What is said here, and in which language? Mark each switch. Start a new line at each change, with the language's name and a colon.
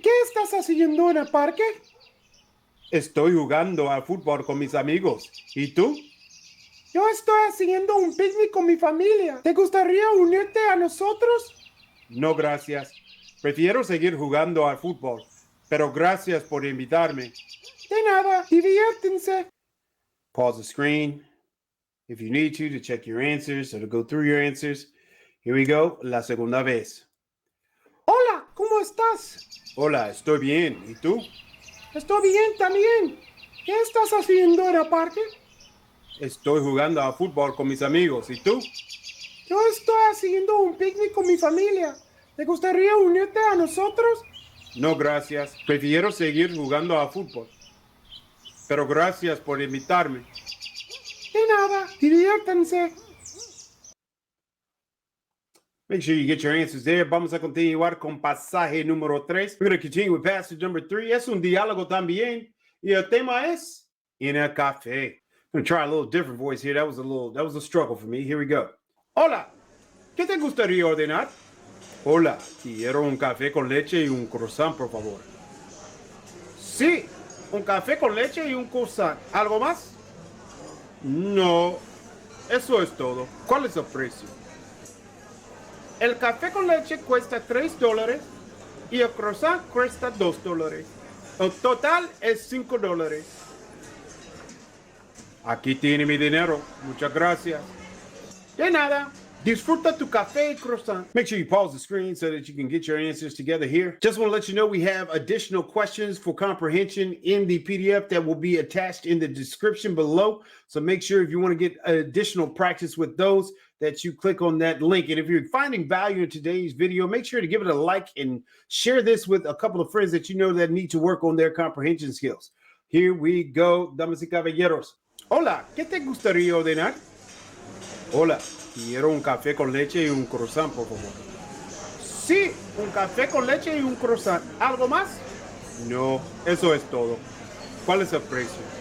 Spanish: ¿Qué estás haciendo en el parque? Estoy jugando al fútbol con mis amigos. ¿Y tú? Yo estoy haciendo un picnic con mi familia. ¿Te gustaría unirte a nosotros? No, gracias. Prefiero seguir jugando al fútbol, pero gracias por invitarme. De nada, diviértense.
English: Pause the screen if you need to check your answers or to go through your answers.
Spanish: Here we go, la segunda vez. Hola, ¿cómo estás? Hola, estoy bien. ¿Y tú? Estoy bien también. ¿Qué estás haciendo en el parque? Estoy jugando al fútbol con mis amigos. ¿Y tú? Yo estoy haciendo un picnic con mi familia. ¿Te gustaría unirte a nosotros? No, gracias. Prefiero seguir jugando al fútbol. Pero gracias por invitarme. De nada. Diviértanse.
English: Make sure you get your answers there. Vamos a continuar con pasaje número 3.
Spanish: We're going to continue with passage number 3. Es un diálogo también. Y el tema es en el café.
English: I'm going to try a little different voice here. That was a struggle for me. Here we go. Hola.
Spanish: ¿Qué te gustaría ordenar? Hola. Quiero un café con leche y un croissant, por favor. Sí. Un café con leche y un croissant. ¿Algo más? No, eso es todo. ¿Cuál es el precio? El café con leche cuesta $3 y el croissant cuesta $2. El total es $5. Aquí tiene mi dinero. Muchas gracias. De nada. Disfruta tu café y croissant.
English: Make sure you pause the screen so that you can get your answers together here. Just want to let you know we have additional questions for comprehension in the PDF that will be attached in the description below. So make sure if you want to get additional practice with those that you click on that link. And if you're finding value in today's video, make sure to give it a like and share this with a couple of friends that you know that need to work on their comprehension skills. Here we go, damas y caballeros.
Spanish: Hola, ¿qué te gustaría ordenar? Hola, quiero un café con leche y un croissant, por favor. Sí, un café con leche y un croissant. ¿Algo más? No, eso es todo. ¿Cuál es el precio?